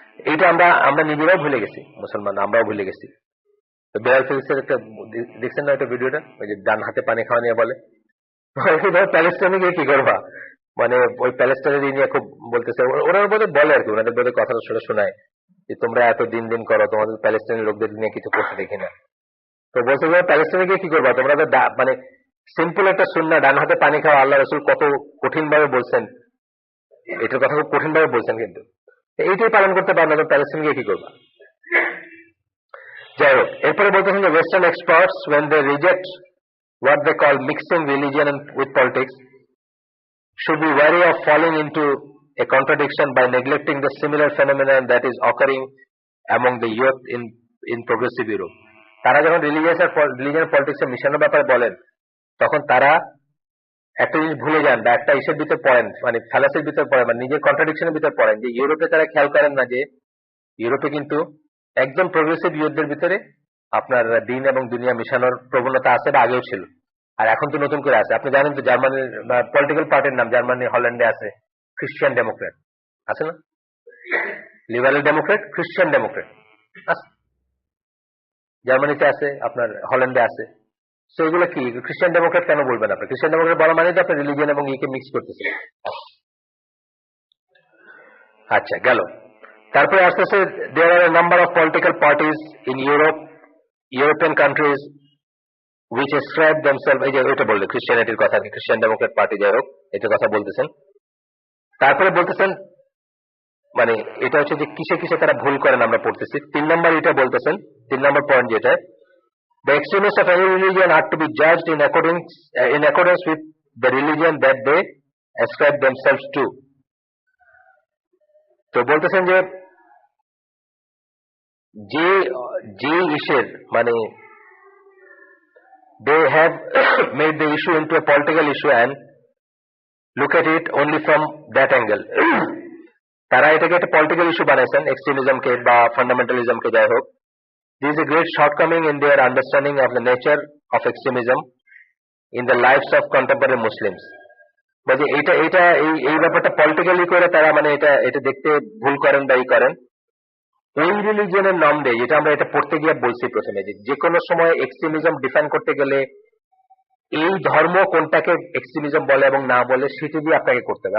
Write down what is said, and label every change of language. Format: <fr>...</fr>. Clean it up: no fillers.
<bn>এইটা আমরা নিজেরাও ভুলে গেছি, মুসলমান আমরাও ভুলে গেছি। তো বেলাল ফিলিপসের একটা দেখছেন না একটা ভিডিওটা, ওই যে ডান হাতে পানি খাওয়া নিয়ে বলে, প্যালেস্টাইনে গিয়ে কি করবা, মানে ওই প্যালেস্টাইনের নিয়ে খুব বলতেছে, ওরা বোধহয় বলে আর কি, ওনাদের বোধহয় কথাটা শোনায় যে তোমরা এত দিন দিন করো, তোমাদের প্যালেস্টাইনের লোকদের নিয়ে কিছু করতে দেখি না। তো বলছে প্যালেস্টাইনে গিয়ে কি করবা তোমরা, তো মানে সিম্পল একটা সুন্নাহ, ডান হাতে পানি খাওয়া আল্লাহ রাসূল কত কঠিন ভাবে বলছেন, এটার কথা খুব কঠিন ভাবে বলছেন, কিন্তু এইটাই পালন করতে পারো না, তো প্যালেস্টাইনে গিয়ে কি করবা। যাই হোক, এরপরে বলতেছেন যে</bn> <en>Western experts when they reject what they call mixing religion with politics should be wary of falling into a contradiction by neglecting the similar phenomenon that is occurring among the youth in progressive Europe.</en> <bn>তারা যখন religion politics এর মিশনের ব্যাপারে বলেন, তখন তারা একটা জিনিস ভুলে যান বা একটা ইস্যুর ভিতরে পড়েন, মানে ফ্যালাসির ভিতরে পড়েন, মানে নিজের কন্ট্রাডিকশনের ভিতরে পড়েন, যে ইউরোপে তারা খেয়াল করেন না যে ইউরোপে কিন্তু একদম প্রগ্রেসিভ ইউথদের ভিতরে আপনার দিন এবং দুনিয়া মিশানোর প্রবণতা আছে, বা আগেও ছিল, আর এখন তো নতুন করে আছে। আপনি জানেন তো জার্মানির পলিটিক্যাল পার্টির নাম, জার্মানি হল্যান্ডে আছে খ্রিস্টান ডেমোক্রেট, আছে না, লিবারেল ডেমোক্রেট, খ্রিস্টান ডেমোক্রেট আছে, জার্মানিতে আছে, আপনার হল্যান্ডে আছে। তো এগুলো কি খ্রিস্টান ডেমোক্রেট কেন বলবেন আপনি? খ্রিস্টান ডেমোক্রেট বলা মানে তো আপনি রিলিজিয়ন এবং ইকে মিক্স করতেছেন। আচ্ছা গেল, তারপরে আস্তে আস্তে</bn> <en>there are a number of political parties in European countries which ascribe themselves,</en> <bn>এই যে এটা বললে খ্রিস্টানিটির কথা, খ্রিস্টান ডেমোক্রেট পার্টি, যাই হোক এটার কথা বলতেছেন। তারপরে বলতেছেন মানে এটা হচ্ছে যে কিসে কিসে তারা ভুল করেন আমরা পড়তেছি। 3 নম্বর এটা বলতেছেন, 3 নম্বর পয়েন্ট যেটা,</bn> <en>the extremists of any religion are to be judged in accordance with the religion that they ascribe themselves to.</en> <bn>তো বলতেছেন যে যে ইস্যুর মানে</bn> <en>they have made the issue into a political issue and look at it only from that angle.</en> <bn>তারা এটাকে একটা political issue বানাইছেন, এক্সট্রিমিজমকে বা ফান্ডামেন্টালিজমকে, যাই হোক।</bn> <en>This is a great shortcoming in their understanding of the nature of extremism in the lives of contemporary Muslims.</en> <bn>বলছে এই ব্যাপারটা পলিটিক্যালি করে তারা মানে এটা দেখতে ভুল করেন বা করেন। ওই রিলিজিয়নের নাম দেয়, যেটা আমরা এটা পড়তে গিয়ে বলছি প্রথমে, যে কোনো সময় এক্সট্রিমিজম ডিফাইন করতে গেলে এই ধর্ম কোনটাকে এক্সট্রিমিজম বলে এবং না বলে সেটা দিয়ে আপনাকে করতে হবে।</bn>